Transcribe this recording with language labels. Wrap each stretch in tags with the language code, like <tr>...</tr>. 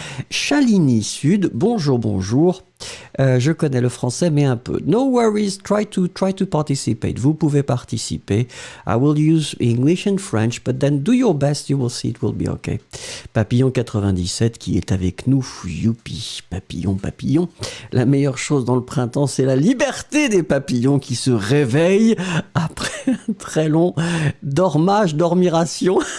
<fr>Chalini Sud, bonjour. Je connais le français, mais un peu.</fr> <en>No worries, try to participate.</en> <fr>Vous pouvez participer.</fr> <en>I will use English and French, but then do your best, you will see it will be okay.</en> <fr>Papillon 97 qui est avec nous. Youpi, papillon. La meilleure chose dans le printemps, c'est la liberté des papillons qui se réveillent après un très long dormiration.</fr>